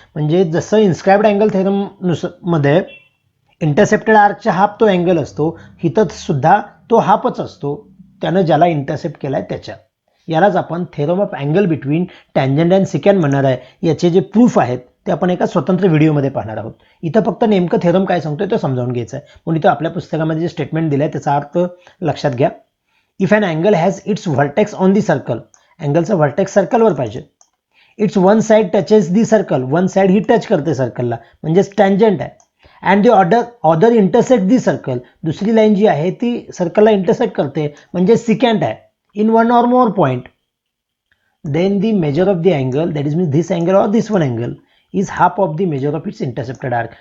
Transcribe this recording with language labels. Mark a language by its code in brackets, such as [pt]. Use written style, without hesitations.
[mr] म्हणजे जसं inscribed angle theorem मध्ये इंटरसेप्टेड आर्कच्या हाफ तो अँगल असतो, इथं सुद्धा तो हाफच असतो त्यानं ज्याला इंटरसेप्ट केलाय त्याच्या. यालाच आपण theorem of angle between tangent and सिकँट म्हणणार आहे. याचे जे प्रूफ आहेत ते आपण एका स्वतंत्र व्हिडिओमध्ये पाहणार आहोत. इथं फक्त नेमकं थेरम काय सांगतोय ते समजावून घ्यायचं आहे. म्हणून इथं आपल्या पुस्तकामध्ये जे स्टेटमेंट दिलं आहे त्याचा अर्थ लक्षात घ्या. [en] If an angle has its vertex on the circle, [mr] अँगलचा vertex सर्कलवर पाहिजे. [en] it's one side touches the circle, [mr] one side he touch करते सर्कलला म्हणजेच टँजंट आहे. [en] and the other intersect the circle, [mr] दुसरी लाईन जी आहे ती सर्कलला इंटरसेक्ट करते म्हणजे सिकँट आहे [en] In one or more point. Then the measure of the angle, that is means this angle or this one angle is half of the measure of its intercepted arc.